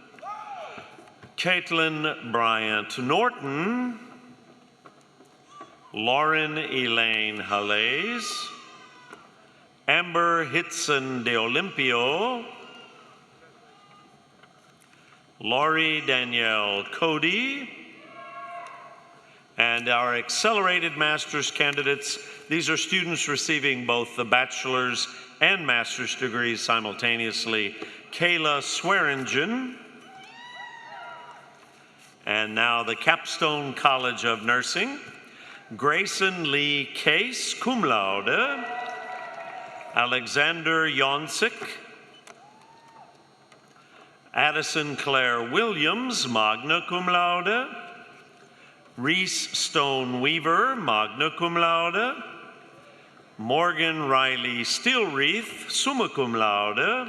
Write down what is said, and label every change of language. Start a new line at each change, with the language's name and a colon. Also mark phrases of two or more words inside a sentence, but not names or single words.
English: Caitlin Bryant Norton, Lauren Elaine Halays, Amber Hitson de Olimpio, Laurie Danielle Cody, and our accelerated master's candidates. These are students receiving both the bachelor's and master's degrees simultaneously. Kayla Swearingen, and now the Capstone College of Nursing. Grayson Lee Case,
Latin: cum laude.
English: Alexander Yonsik, Addison Claire Williams,
Latin: magna cum laude.
English: Reese Stone Weaver,
Latin: magna cum laude.
English: Morgan Riley Steelreath,
Latin: summa cum laude.